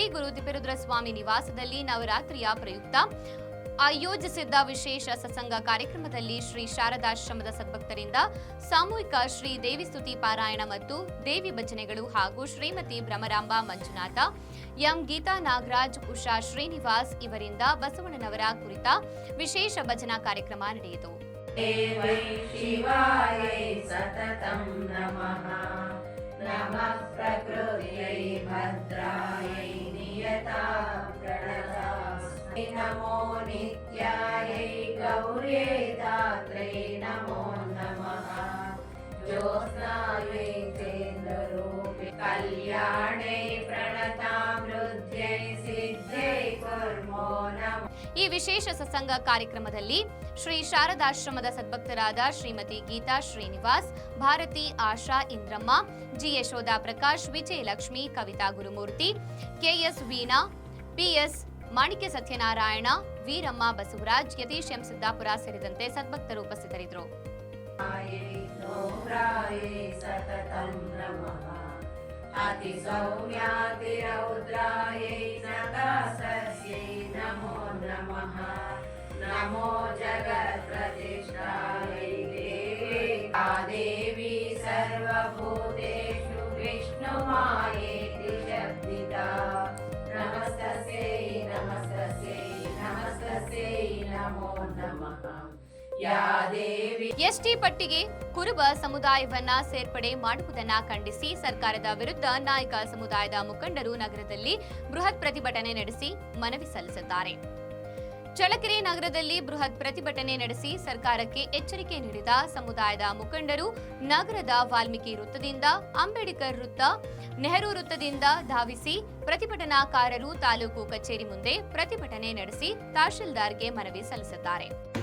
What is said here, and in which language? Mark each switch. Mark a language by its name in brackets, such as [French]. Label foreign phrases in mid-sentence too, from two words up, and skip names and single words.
[Kannada] ಗುರು ತಿಪ್ಪೇರುದ್ರ ಸ್ವಾಮಿ ನಿವಾಸದಲ್ಲಿ ನವರಾತ್ರಿಯ ಪ್ರಯುಕ್ತ ಆಯೋಜಿಸಿದ್ದ ವಿಶೇಷ ಸತ್ಸಂಗ ಕಾರ್ಯಕ್ರಮದಲ್ಲಿ ಶ್ರೀ ಶಾರದಾಶ್ರಮದ ಸದ್ಭಕ್ತರಿಂದ ಸಾಮೂಹಿಕ ಶ್ರೀ ದೇವಿ ಸ್ತುತಿ ಪಾರಾಯಣ ಮತ್ತು ದೇವಿ ಭಜನೆಗಳು ಹಾಗೂ ಶ್ರೀಮತಿ ಭ್ರಮರಾಂಬ ಮಂಜುನಾಥ, ಎಂ ಗೀತಾ ನಾಗರಾಜ್, ಉಷಾ ಶ್ರೀನಿವಾಸ್ ಇವರಿಂದ ಬಸವಣ್ಣನವರ ಕುರಿತ ವಿಶೇಷ ಭಜನಾ ಕಾರ್ಯಕ್ರಮ ನಡೆಯಿತು. [Sanskrit] देवै शिवायै सततं नमः नमः प्रकृत्यै भद्रायै नियतां प्रणतास्मै नमो नित्यायै गौर्यै दात्रै नमो नमः ज्योत्स्नायै चेन्द्ररूपे कल्याणै प्रणतां वृद्ध्यै सिद्ध्यै कुर्मो नमः. [Kannada] ಈ ವಿಶೇಷ ಸತ್ಸಂಗ ಕಾರ್ಯಕ್ರಮದಲ್ಲಿ ಶ್ರೀ ಶಾರದಾಶ್ರಮದ ಸದ್ಭಕ್ತರಾದ ಶ್ರೀಮತಿ ಗೀತಾ ಶ್ರೀನಿವಾಸ್, ಭಾರತಿ, ಆಶಾ, ಇಂದ್ರಮ್ಮ, ಜಿ ಯಶೋಧ ಪ್ರಕಾಶ್, ವಿಜಯಲಕ್ಷ್ಮಿ, ಕವಿತಾ ಗುರುಮೂರ್ತಿ, ಕೆಎಸ್ ವೀಣಾ, ಪಿಎಸ್ ಮಾಣಿಕ್ಯ ಸತ್ಯನಾರಾಯಣ, ವೀರಮ್ಮ ಬಸವರಾಜ್, ಯತೀಶ್ ಎಂ ಸಿದ್ದಾಪುರ ಸೇರಿದಂತೆ ಸದ್ಭಕ್ತರು ಉಪಸ್ಥಿತರಿದ್ದರು. [Sanskrit] अति सौम्याति रौद्रायै नकासस्यै नमो नमः नमो जगत्प्रतिष्ठायै देवी देवी सर्वभूतेषु विष्णुमायेति शब्दिता नमस्तस्यै नमस्तस्यै नमस्तस्यै नमो नमः या देवी. [Kannada] ಎಸ್ಟಿ ಪಟ್ಟಿಗೆ ಕುರುಬ ಸಮುದಾಯವನ್ನ ಸೇರ್ಪಡೆ ಮಾಡುವುದನ್ನ ಖಂಡಿಸಿ ಸರ್ಕಾರದ ವಿರುದ್ಧ ನಾಯಕ ಸಮುದಾಯದ ಮುಖಂಡರು ನಗರದಲ್ಲಿ ಬೃಹತ್ ಪ್ರತಿಭಟನೆ ನಡೆಸಿ ಮನವಿ ಸಲ್ಲಿಸಿದ್ದಾರೆ. ಚಳ್ಳಕೆರೆ ನಗರದಲ್ಲಿ ಬೃಹತ್ ಪ್ರತಿಭಟನೆ ನಡೆಸಿ ಸರ್ಕಾರಕ್ಕೆ ಎಚ್ಚರಿಕೆ ನೀಡಿದ ಸಮುದಾಯದ ಮುಖಂಡರು ನಗರದ ವಾಲ್ಮೀಕಿ ವೃತ್ತದಿಂದ ಅಂಬೇಡ್ಕರ್ ವೃತ್ತ, ನೆಹರು ವೃತ್ತದಿಂದ ಧಾವಿಸಿ ಪ್ರತಿಭಟನಾಕಾರರು ತಾಲೂಕು ಕಚೇರಿ ಮುಂದೆ ಪ್ರತಿಭಟನೆ ನಡೆಸಿ ತಹಶೀಲ್ದಾರ್ಗೆ ಮನವಿ ಸಲ್ಲಿಸಿದ್ದಾರೆ.